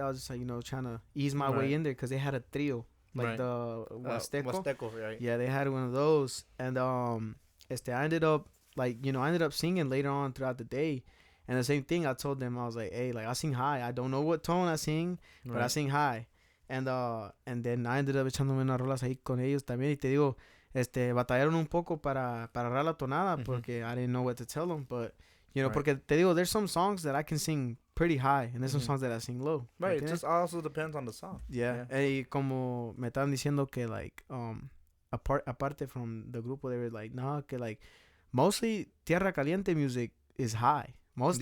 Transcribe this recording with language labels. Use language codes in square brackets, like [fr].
[en] I was just like, you know, trying to ease my way in there, because they had a trio, like the Huasteco. Right? Yeah, they had one of those. And I ended up, like, you know, I ended up singing later on throughout the day. And the same thing, I told them, I was like, hey, like, I sing high. I don't know what tone I sing, but I sing high. And then I ended up [es] echándome unas rolas ahí con ellos también. Y te digo, batallaron un poco para agarrar la tonada, porque [en] I didn't know what to tell them. But, you know, [es] porque te digo, [en] there's some songs that I can sing pretty high, and there's some songs that I sing low. Right, it just also depends on the song. Yeah. [es] Y como me estaban diciendo que, [en] like, aparte from the grupo, they were like, no, que, like, mostly Tierra Caliente music is high. Most of